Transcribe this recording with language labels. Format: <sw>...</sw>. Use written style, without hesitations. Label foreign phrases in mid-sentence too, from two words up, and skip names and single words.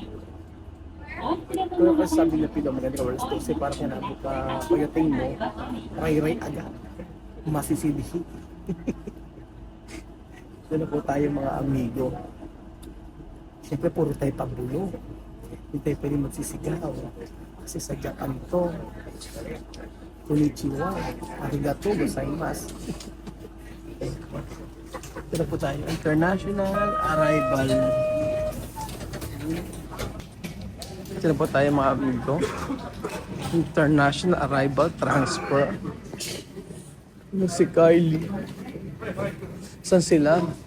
<tl>Pero kasi sabi na pila maganda alas 12 para kinabot ka pagdating mo, ray-ray agad. Masisilihi. Doon na po tayo mga amigo. Siyempre puro tayo pagbulo. Hindi tayo pwede magsisigaw. Kasi sa Japan to.</tl> <ja>こんにちは。ありがとうございます.</ja> <tl>Ito na po tayo.</tl> <en>International arrival.</en> <tl>Ito na po tayo mga amigo.</tl> <en>International arrival transfer.</en> <tl>Ano si Kylie? Saan sila?</tl>